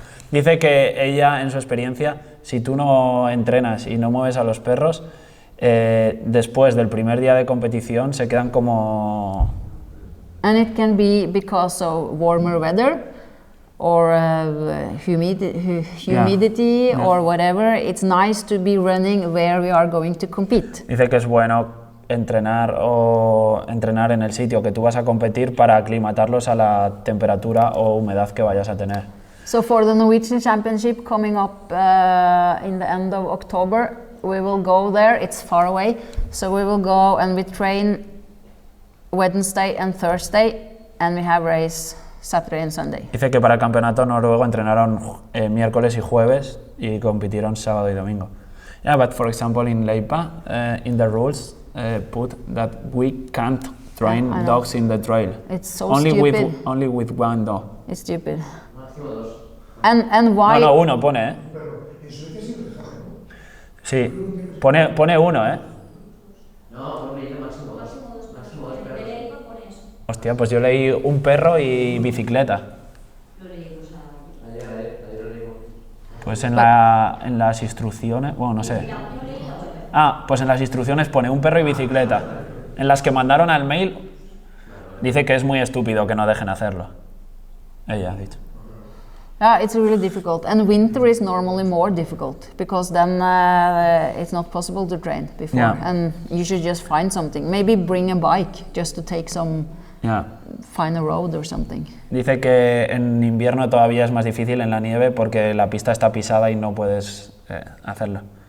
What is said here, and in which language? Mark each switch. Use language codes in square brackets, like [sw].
[es] Dice que ella, en su experiencia, si tú no entrenas y no mueves a los perros, después del primer día de competición se quedan como... [en] And it can be because of warmer weather or humidity Yeah. or whatever. It's nice to be running where we are going to compete. [es] Dice que es bueno entrenar en el sitio que tú vas a competir para aclimatarlos a la temperatura o humedad que vayas a tener. [en] So for the Norwegian Championship coming up in the end of October, we will go there. It's far away, so we will go and we train Wednesday and Thursday, and we have race Saturday and Sunday. [es] Dice que para el campeonato noruego entrenaron miércoles y jueves y compitieron sábado y domingo. [en] Yeah, but for example in Leipa, in the rules put that we can't train I know. dogs in the trail. It's so only stupid. only with one dog. It's stupid. [es] Máximo 2. [en] And why? [es] No, uno pone, Pero en Suecia sí lo dejaron, ¿no? Sí, pone uno, No, hombre, dice máximo Hostia, pues yo leí un perro y bicicleta. Pues en las instrucciones, bueno, no sé. Ah, pues en las instrucciones pone un perro y bicicleta. En las que mandaron al mail, dice que es muy estúpido que no dejen hacerlo. Ella ha dicho. [en] It's really difficult, and winter is normally more difficult because then it's not possible to train before, Yeah. and you should just find something. Maybe bring a bike just to take some, find a road or something. [es] Dice que en invierno todavía es más difícil en la nieve porque la pista está pisada y no puedes hacerlo.